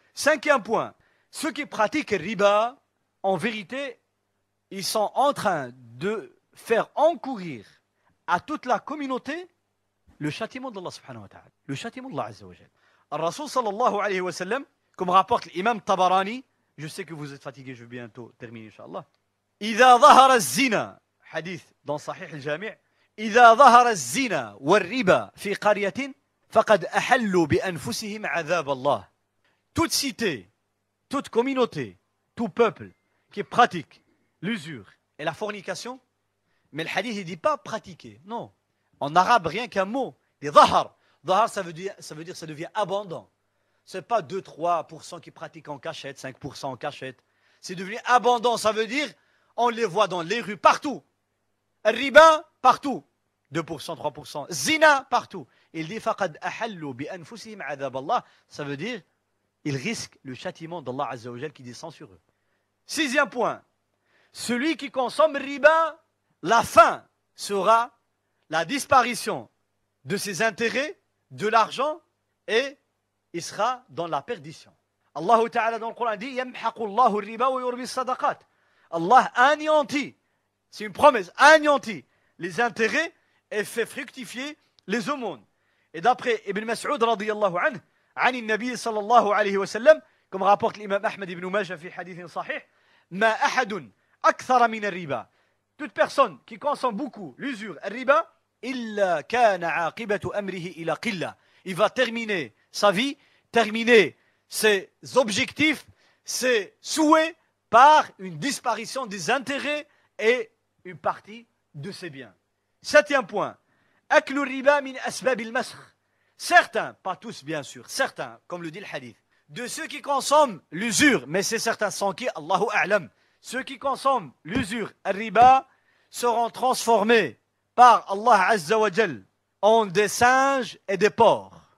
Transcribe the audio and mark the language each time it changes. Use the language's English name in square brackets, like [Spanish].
[French] 5e point, ceux qui pratiquent riba, en vérité, ils sont en train de faire encourir à toute la communauté le châtiment d'Allah subhanahu wa ta'ala. Le châtiment d'Allah azza wa jal. Al-Rasul sallallahu alayhi wa sallam, comme rapporte l'imam Tabarani, je sais que vous êtes fatigué, je vais bientôt terminer, Inch'Allah. [Arabic] إذا ظهر الزنا حديث dans صحيح الجامع إذا ظهر الزنا والربا في قرية فقد أحلوا بأنفسهم عذاب الله. [French] Toute cité, toute communauté, tout peuple qui pratique l'usure et la fornication, mais le hadith ne dit pas pratiquer, non. En arabe, rien qu'un mot, des dhahar. Dhahar, ça veut dire ça devient abondant. Ce n'est pas 2-3% qui pratiquent en cachette, 5% en cachette. C'est devenu abondant, ça veut dire on les voit dans les rues, partout. Riba, partout. 2%, 3%. Zina, partout. [Arabic] Il dit faqad ahallu bi anfusihim adhab Allah. [French] Ça veut dire ils risquent le châtiment d'Allah Azza wa Jal qui descend sur eux. 6e point. Celui qui consomme riba, la fin sera la disparition de ses intérêts, de l'argent, et il sera dans la perdition. Allah Ta'ala dans le Coran dit [Arabic] yamhaqu Allahu riba wa yurbi sadaqat. [French] Allah anéantit, c'est une promesse, anéantit les intérêts et fait fructifier les aumônes. Et d'après Ibn Mas'ud radiyallahu anhu, [Arabic] عن النبي صلى الله عليه وسلم, [French] comme rapporte l'imam Ahmed ibn Majah [Arabic] في حديث صحيح, ما أحد أكثر من الربا. [French] Toute personne qui consomme beaucoup l'usure, le riba, [Arabic] إلا كان عاقبة أمره إلى قلة. [French] Il va terminer sa vie, terminer ses objectifs, ses souhaits par une disparition des intérêts et une partie de ses biens. 7e point. [Arabic] أكل الربا من أسباب المسخ. [French] Certains, pas tous bien sûr, certains, comme le dit le hadith, de ceux qui consomment l'usure, mais c'est certains sans qui, Allahu A'lam, ceux qui consomment l'usure, al-riba, seront transformés par Allah Azza wa Jal en des singes et des porcs.